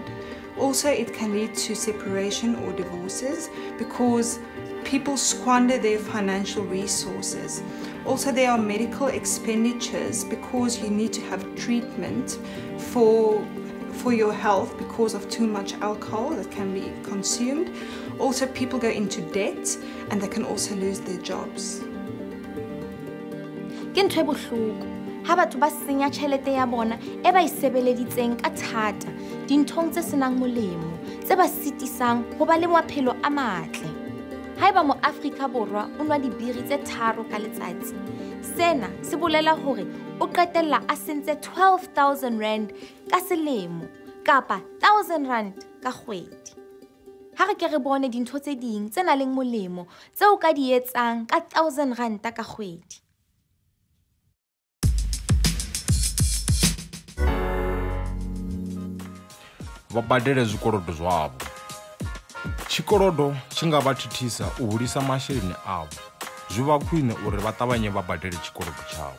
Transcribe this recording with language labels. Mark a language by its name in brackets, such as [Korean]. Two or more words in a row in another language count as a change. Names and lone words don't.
[English] Also, it can lead to separation or divorces because people squander their financial resources. Also, there are medical expenditures because you need to have treatment for your health because of too much alcohol that can be consumed. Also, people go into debt and they can also lose their jobs. [Southern Sotho] Ke ntho e bohloko ha batho ba senya tjhelete ya bona e ba isebeleditseng ka thata dinthong tse senang molemo tse ba sitisang ho ba le maphelo a matle. Haeba mo Afrika Borwa o nwa dibiri tse 3 ka letsatsi, sena se bolela hore o qetella a sentse 12,000 rand ka selemo kapa 1,000 rand ka kgwedi. Ha re ke re bone dintho tse ding tse nang le molemo tseo ka di etsang ka 1,000 rand ka kgwedi. [Venda] Vha badele zwikolodo zwavho. Tshikolodo tshi nga vha thithisa u hulisa masheleni avho. Zwi vha khwine uri vha ṱavhanye vha badele tshikolodo tshavho.